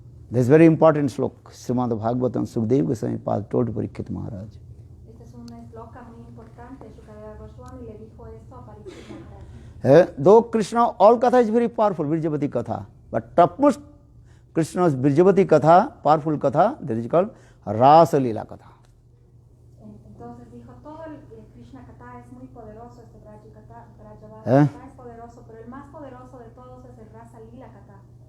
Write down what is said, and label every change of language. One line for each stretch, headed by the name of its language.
English: This is very important slok. Srimad Bhagavatam Sukdev Goswami told to Parikshit Maharaj.
Spanish: Este es un sloka muy importante. Shukadeva Goswami le dijo esto a Parikshit Maharaj.
English: Though Krishna, all katha is very powerful, Virjavati katha. But topmost Krishna's Virjavati katha, powerful katha, that is called Rasa Lila katha.
Spanish: Entonces dijo, todo el Krishna kata es muy poderoso, este Brajavati ¿Eh? kata es poderoso, pero el más poderoso de todos es el Rasa Lila kata.